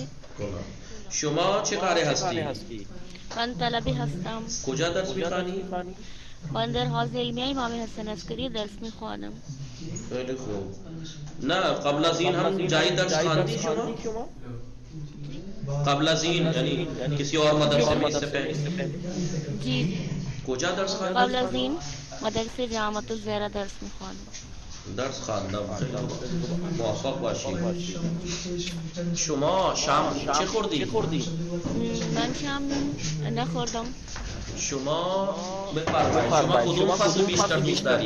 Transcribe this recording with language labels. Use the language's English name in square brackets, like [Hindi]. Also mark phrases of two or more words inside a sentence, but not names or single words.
[Persian] شما چه کاره هستی؟ من طلبه هستم. کجا درس میخوانی؟ من در حوزه علمیه امام حسن عسکری درس میخوانم. خیلی خوب. نه قبل از این هم جایی درس خواندی شما؟ قبل از این [Urdu] یعنی کسی اور مدرسے میں اس سے پہلے؟ جی. [Persian] کجا درس خواندی؟ قبل از این مدرسه جامعة الزهرا درس میخوانم. درس خواندم. موفق باشی. شما شام چه خوردی؟ من شام نخوردم. شما بفرمایید شما کدوم فصل بیشتر دوست داری؟